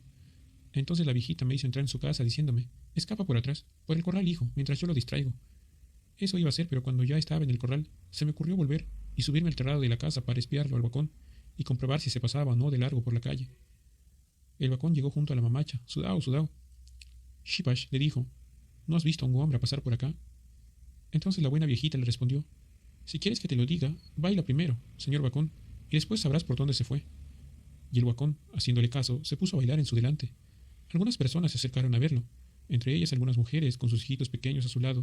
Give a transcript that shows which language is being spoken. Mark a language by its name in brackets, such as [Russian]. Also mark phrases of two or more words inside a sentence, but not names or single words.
[Spanish] Entonces la viejita me hizo entrar en su casa diciéndome, escapa por atrás, por el corral, hijo, mientras yo lo distraigo. Eso iba a hacer, pero cuando ya estaba en el corral, se me ocurrió volver y subirme al terrado de la casa para espiarlo al Huacón y comprobar si se pasaba o no de largo por la calle. El Huacón llegó junto a la mamacha, sudao, sudao. Shipash le dijo, ¿no has visto a un hombre pasar por acá? Entonces la buena viejita le respondió, si quieres que te lo diga, baila primero, señor Huacón, y después sabrás por dónde se fue. Y el Huacón, haciéndole caso, se puso a bailar en su delante. Algunas personas se acercaron a verlo, entre ellas algunas mujeres con sus hijitos pequeños a su lado.